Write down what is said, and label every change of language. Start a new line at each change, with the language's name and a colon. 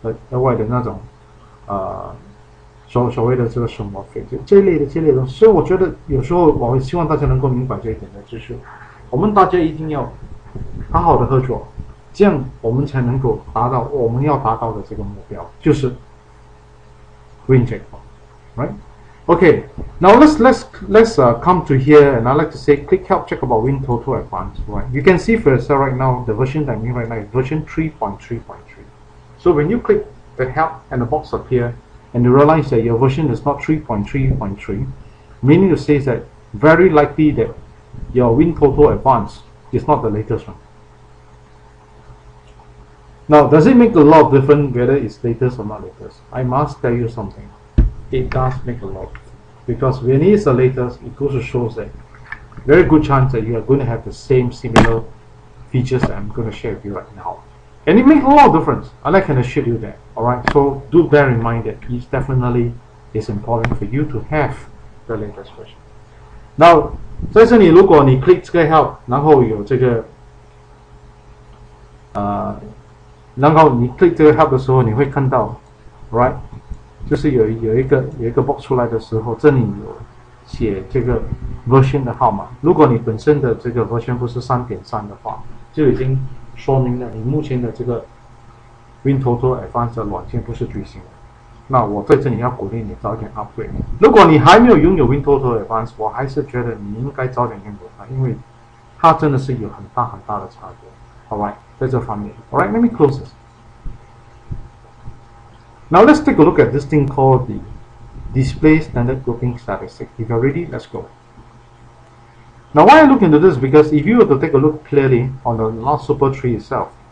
Chinese: 额外的那种所谓的这个生活费，这一类的东西。所以我觉得有时候我希望大家能够明白这一点的，就是我们大家一定要好好的合作，这样我们才能够达到我们要达到的这个目标，就是
English: win jackpot, right? Okay, now let's come to here, and I like to say click help check about Wintoto Advanced. Right, you can see for yourself right now the version that I'm in right now is version 3.3.3. So when you click the help and the box appear, and you realize that your version is not 3.3.3, meaning to say that very likely that your Wintoto Advanced is not the latest one. Now, does it make a lot of difference whether it's latest or not latest? I must tell you something. It does make a lot, because when it is the latest, it goes to show that very good chance that you are going to have the same similar features that I'm going to share with you right now. And it makes a lot of difference. I can assure you that. Alright, so do bear in mind that it definitely is important for you to have the latest version.
Chinese: Now, 在这里如果你 click 这个 help， 然后有这个然后你 click 这个 help 的时候，你会看到 right， 就是有一个 box 出来的时候，这里有写这个 version 的号码。如果你本身的这个 version 不是 3.3 的话，就已经说明了你目前的这个 Wintoto Advanced 的软件不是最新的。那我在这里要鼓励你早点 upgrade。如果你还没有拥有 Wintoto Advanced， 我还是觉得你应该早点拥有它，因为它真的是有很大的差别。Alright， 在这方面。
English: Alright, let me close this. Now let's take a look at this thing called the display standard grouping statistic. If you're ready, let's go. Now why I look into this, because if you were to take a look clearly on the last super tree itself.